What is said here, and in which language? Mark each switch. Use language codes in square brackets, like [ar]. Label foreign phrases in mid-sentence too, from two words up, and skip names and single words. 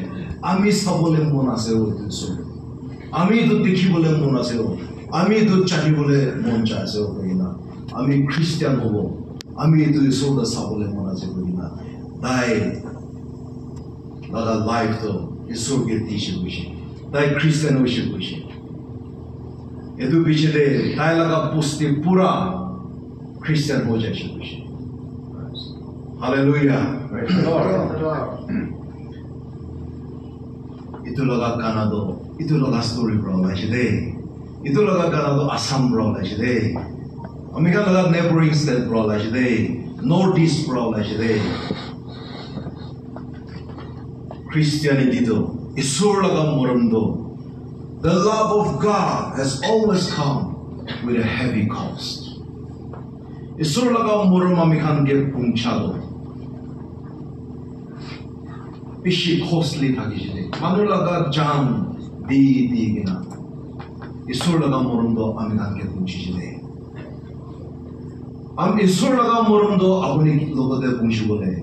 [nag] Ami sabole mona seo itu isur. Ami itu dikhi bole mona seo. Ami itu chahi bole moncha seo kagina. Ami Christian hobo. Ami itu isur da sabole mona seo kagina. Dai laga life to isur ke tishe bishi. Dai [en] Christian worship [nag] koishe. Edu bichide dai laga pusti pura Christian ho jaye koishe. Hallelujah. [en] Praise the Lord. [nag] Itu laga Canada, itu laga story bro laishide. Itu laga Canada Assam bro laishide. America laga [en] neighboring state [nag] bro laishide. Northeast bro laishide. Christianity do. Isur laga moramdo. [en] The love of God has always come with a heavy cost. [nag] Isur laga moram amikhan ge pungchado. Bishi costly thagijide. Manu laga jam di gina. Isur laga moramdo amikhan ge pungchijide. Am isur laga moramdo abuni logode pungchibole.